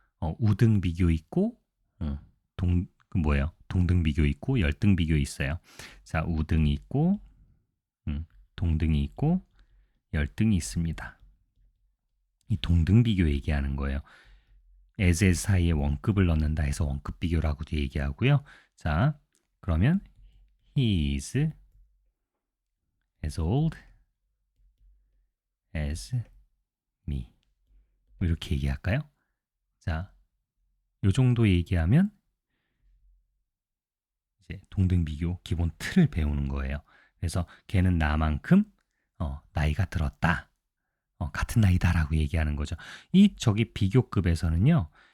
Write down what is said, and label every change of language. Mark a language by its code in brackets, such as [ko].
[ko] 우등 비교 있고 동등 비교 있고 열등 비교 있어요. 자, 우등이 있고 동등이 있고 열등이 있습니다. 이 동등 비교 얘기하는 거예요. as 사이에 원급을 넣는다 해서 원급 비교라고도 얘기하고요. 자, 그러면 [en] he is as old as me. [ko] 이렇게 얘기할까요? 자, 요 정도 얘기하면 이제 동등 비교 기본 틀을 배우는 거예요. 그래서 걔는 나만큼 나이가 들었다. 같은 나이다라고 얘기하는 거죠. 저기 비교급에서는요.